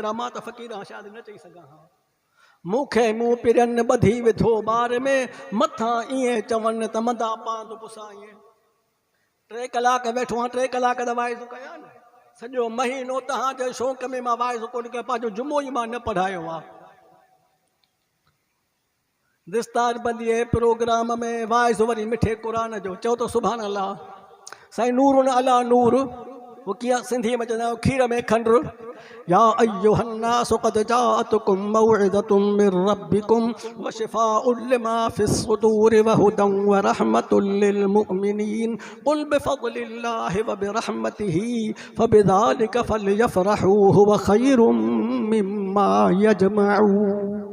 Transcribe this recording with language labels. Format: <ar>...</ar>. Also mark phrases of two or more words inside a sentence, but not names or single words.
<sd>आहे मां त फ़क़ीर आहियां शायदि न चई सघां हा मूंखे मूं पिरनि ॿधी विधो ॿार में मथां ईअं चवनि त मंदा पांदो पुसां ईअं 3 कलाक वेठो आहियां 3 कलाक त वाइज़ कया न सॼो महीनो तव्हांजे शौक़ में मां वाइज़ कोन कयो पंहिंजो जुमो ई मां न पढ़ायो आहे दिस्तार बंदीअ प्रोग्राम में वाइज़ वरी मिठे क़ुरान जो चओ त</sd> <ar>سبحان الله साईं نور على نور</ar> <sd>वो कीअं सिंधी में चवंदा आहियूं खीर में खंड</sd> <ar>يا أيها الناس قد جاءتكم موعظة من ربكم وشفاء لما في الصدور وهدى ورحمة للمؤمنين قل بفضل الله وبرحمته فبذلك فليفرحوا هو خير مما يجمعون</ar>